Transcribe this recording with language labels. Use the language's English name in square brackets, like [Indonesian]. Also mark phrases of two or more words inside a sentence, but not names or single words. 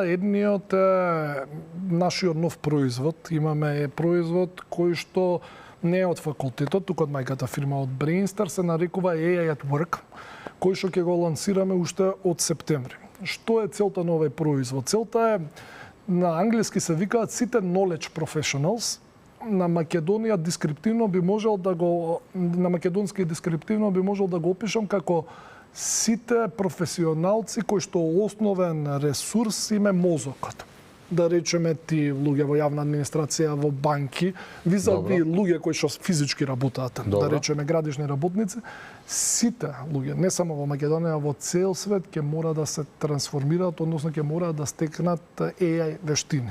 [Macedonian] Едниот е нашиот нов производ. Имаме производ кој што не е од факултетот, туку од мајката фирма од Brainster, се нарекува AI at Work, кој што ќе го лансираме уште од септември. Што е целта на овој производ? Целта е, на англиски се викаат сите [English] knowledge professionals. [Macedonian] На Македонија дескриптивно би можел да го опишам како сите професионалци кои што основен ресурс им е мозокот. да речеме ти луѓе во јавна администрација, во банки, визави луѓе кои што физички работат, да речеме градишни работници, сите луѓе, не само во Македонија, во цел свет ќе мора да се трансформираат, односно ќе мора да стекнат AI вештини.